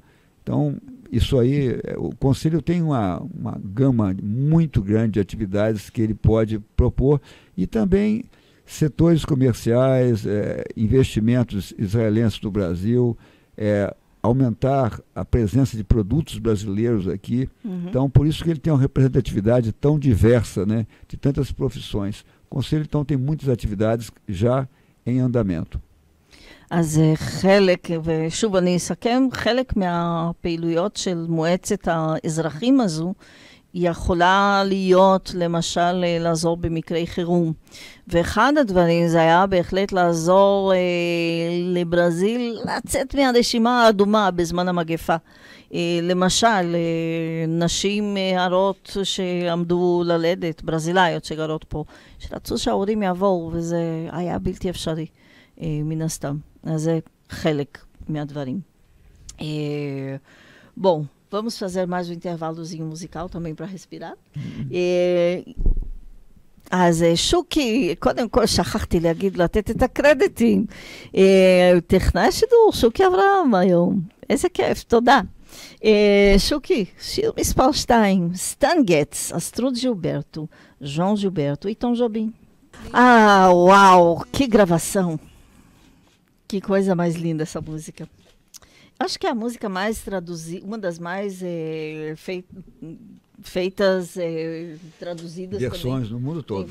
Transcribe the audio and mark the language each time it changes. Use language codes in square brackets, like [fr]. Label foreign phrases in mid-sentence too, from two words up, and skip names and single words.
[pt] Então, isso aí, o Conselho tem uma gama muito grande de atividades que ele pode propor, e também setores comerciais, investimentos israelenses no Brasil, aumentar a presença de produtos brasileiros aqui. Então, por isso que ele tem uma representatividade tão diversa, né, de tantas profissões. O Conselho, então, tem muitas atividades já em andamento. [he] אז חלק, ושוב אני אסכם, חלק מהפעילויות של מועצת האזרחים הזו יכולה להיות למשל לעזור במקרי חירום. ואחד הדברים זה היה בהחלט לעזור לברזיל לצאת מהרשימה האדומה בזמן המגפה. למשל, נשים הרות שעמדו ללדת, ברזילאיות שגרות פה, שרצו שההורים יבואו, וזה היה בלתי אפשרי מן הסתם. אז זה חלק מהדברים. [pt] Bom, vamos fazer mais um intervalozinho musical também para respirar. [he] אז שוקי, קודם כל שכחתי להגיד, לתת את הקרדיטים. טכנאי השידור, שוקי אברהם היום. איזה כיף, תודה. שוקי, שיר מספר 2, סטן גץ, אסטרוד ג'ילברטו, ז'ואן ג'ילברטו e Tom Jobim. [pt] Ah, uau, que gravação. Que coisa mais linda essa música. Acho que é a música mais traduzida, uma das mais feitas, traduzidas versões também, no mundo todo.